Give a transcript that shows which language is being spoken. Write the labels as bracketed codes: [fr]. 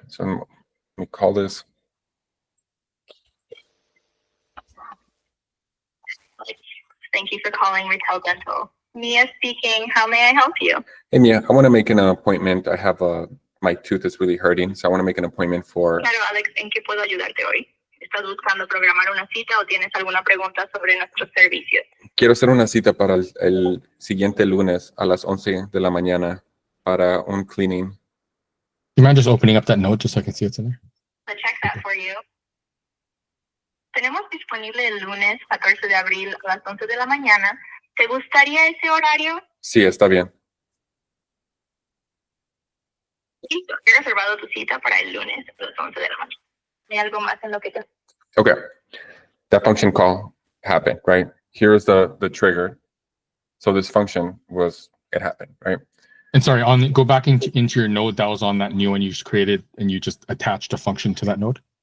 [en] So let me call this. Thank you for calling Retail Dental. Mia speaking. How may I help you? Hey, Mia, I want to make an appointment. I have my tooth is really hurting, so I want to make an appointment for. [es] Claro, Alex, ¿en qué puedo ayudarte hoy? ¿Estás buscando programar una cita o tienes alguna pregunta sobre nuestros servicios? Quiero hacer una cita para el siguiente lunes a las 11 de la mañana para un cleaning. [en] You mind just opening up that note just so I can see what's in there? I'll check that for you. [es] Tenemos disponible el lunes 14 de abril a las 11 de la mañana. ¿Te gustaría ese horario? Sí, está bien. Listo, he reservado tu cita para el lunes a las 11 de la mañana. ¿Hay algo más en lo que te... [en] Okay, that function call happened, right? Here's the trigger. So this function it happened, right? And sorry, go back into your node that was on that new one you just created, and you just attached a function to that node.